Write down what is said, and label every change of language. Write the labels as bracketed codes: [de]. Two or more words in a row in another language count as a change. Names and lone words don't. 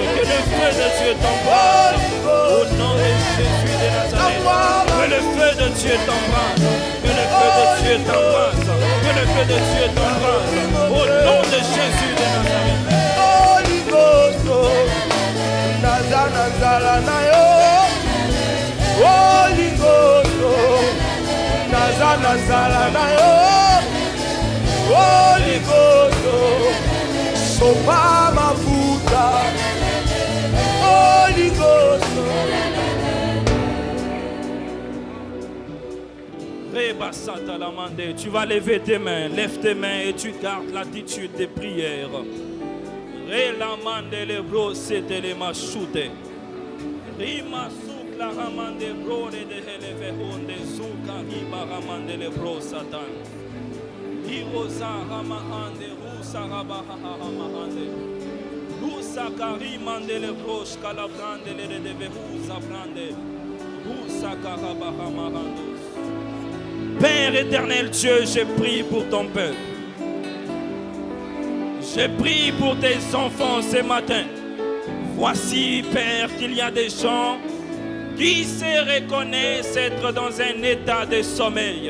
[fr] que le feu de Dieu t'embrase, au nom de Jésus de Nazareth, que le feu de Dieu t'embrase, que le feu de Dieu t'embrase, que le feu de Dieu t'embrase, au nom de Jésus de Nazareth. [en] Holy Ghost, [ln] Nazala na yo, [en] Holy Ghost, [ln] Nazala na yo. [en] Holy Ghost, [ln] sopa mafuta. [en] Holy Ghost. [fr] Tu vas lever tes mains, lève tes mains et tu gardes l'attitude des prières. Relamande le bro c'était les machute. Rima souk la ramande bro de heleve honde souka riba ramande le bro satan. Irosa ramahande rusa rabahamahande. Rusa karimande le bro skalabrande le deve rusa brande. Rusa karabahamarandos. Père éternel Dieu, je prie pour ton peuple. Je prie pour tes enfants ce matin. Voici, Père, qu'il y a des gens qui se reconnaissent être dans un état de sommeil.